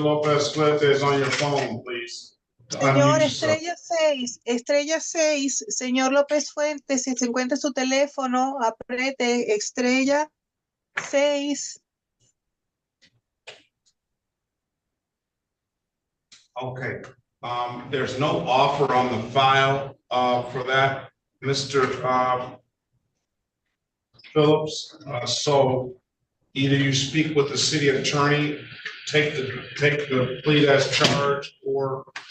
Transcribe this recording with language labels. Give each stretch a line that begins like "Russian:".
English: Lopez Fuentes, on your phone, please.
Spanish: Señor, estrella 6, señor López Fuentes, si se encuentra su teléfono, apriete estrella 6.
English: Okay, there's no offer on the file for that, Mr. Phillips. So either you speak with the city attorney, take the plea as charged, or